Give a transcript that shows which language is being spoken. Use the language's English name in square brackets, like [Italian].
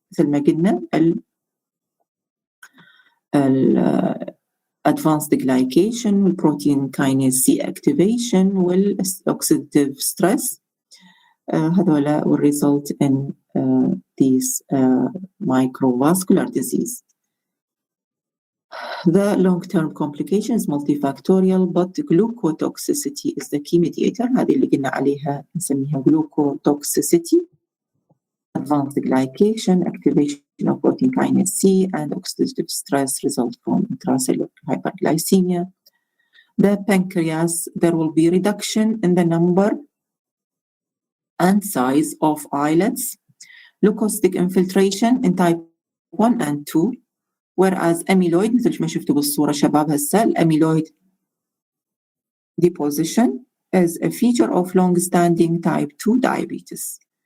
[Arabic] مثل ما قلنا [English] advanced glycation, protein kinase C activation, oxidative stress. [Arabic] هذولا [English] will result in these microvascular disease. The long-term complication is multifactorial, but glucotoxicity is the key mediator. [Arabic] هذه اللي قلنا عليها نسميها glucotoxicity. [English] Advanced glycation, activation of protein kinase C, and oxidative stress result from intracellular hyperglycemia. The pancreas, there will be reduction in the number and size of islets, leukocytic infiltration in type 1 and 2, whereas amyloid [Arabic] مثل ما شفتوا بالصورة شباب هسه الاميلويد [English] deposition is a feature of long-standing type 2 diabetes.